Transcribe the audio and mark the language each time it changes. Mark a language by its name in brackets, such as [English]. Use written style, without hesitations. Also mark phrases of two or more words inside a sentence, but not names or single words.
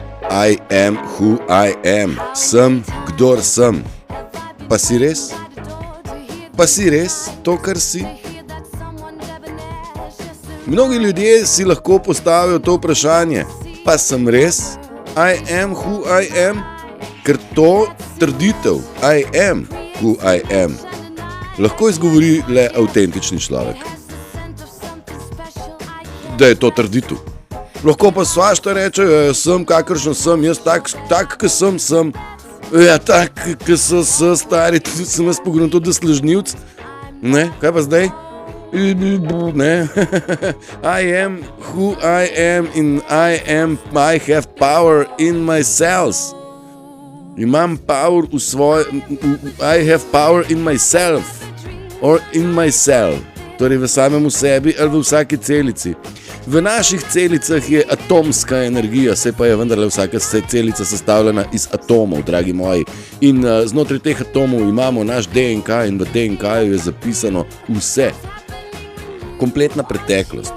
[English] I am who I am. [Slovenian] Sem, kdor sem. Pa si res? Pa si res to, kar si? Mnogi ljudje si lahko postavijo to vprašanje. Pa sem res? [English] I am who I am? [Slovenian] Ker to trditev, [English] I am who I am, [Slovenian] lahko izgovori le avtentični človek. Da je to trditev. Lahko pa svašta reče, sem kakršen sem, jaz tak k sem. Ja, tak k so stari, tudi sem jaz pogrunil tudi slažnivc. Ne, kaj pa zdaj? Ne. [English] I am who I am in I have power in myself. Imam power I have power in myself or in myself, [Slovenian] torej v samem sebi ali v vsaki celici. V naših celicah je atomska energija, se pa je vendarle vsaka celica sestavljena iz atomov, dragi moji. In znotraj teh atomov imamo naš DNK in v DNK-ju je zapisano vse. Kompletna preteklost.